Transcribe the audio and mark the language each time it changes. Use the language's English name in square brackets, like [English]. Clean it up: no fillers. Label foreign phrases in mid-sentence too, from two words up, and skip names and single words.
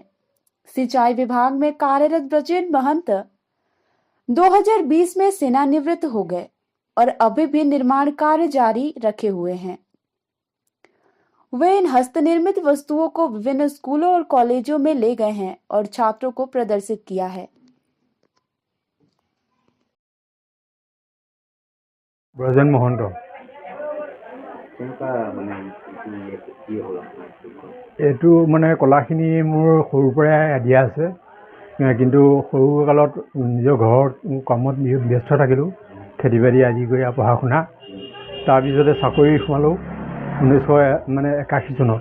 [Hindi] सिंचाई विभाग में कार्यरत ब्रजेन महंत 2020 में सेवानिवृत्त हो गए और अभी भी निर्माण कार्य जारी रखे हुए हैं। वे इन हस्तनिर्मित वस्तुओं को विभिन्न स्कूलों और कॉलेजों में ले गए हैं और छात्रों को प्रदर्शित किया है। [Assamese] ब्रजेन महंत এইটো মানে কলাখিনি মোৰ সৰুৰ পৰাই আদি আছে, কিন্তু সৰু কালত নিজৰ ঘৰত কামত ব্যস্ত থাকিলোঁ, খেতি বাতি আদি কৰি পঢ়া শুনা। তাৰপিছতে চাকৰি সোমালোঁ 1981 চনত।